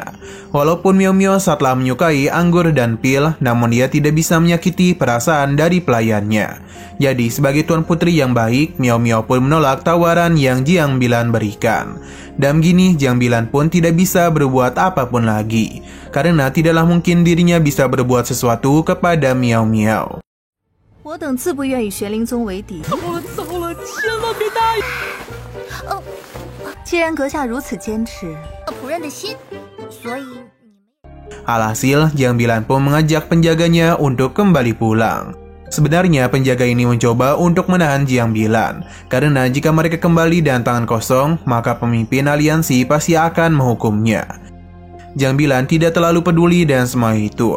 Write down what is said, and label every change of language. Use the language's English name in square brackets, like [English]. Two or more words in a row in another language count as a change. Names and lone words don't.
[Indonesian] Walaupun Miao Miao saatlah menyukai anggur dan pil, namun dia tidak bisa menyakiti perasaan dari pelayannya. Jadi sebagai tuan putri yang baik, Miao Miao pun menolak tawaran yang Jiang Bilan berikan. Dan begini Jiang Bilan pun tidak bisa berbuat apapun lagi, karena tidaklah mungkin dirinya bisa berbuat sesuatu kepada Miao Miao. [Chinese] 我等自不愿与玄灵宗为敌。糟了，千万别答应！既然阁下如此坚持，仆人的心，所以。 [Indonesian] Alhasil, Jiang Bilan pun mengajak penjaganya untuk kembali pulang. Sebenarnya penjaga ini mencoba untuk menahan Jiang Bilan, karena jika mereka kembali dengan tangan kosong, maka pemimpin aliansi pasti akan menghukumnya. Jiang Bilan tidak terlalu peduli dengan semua itu.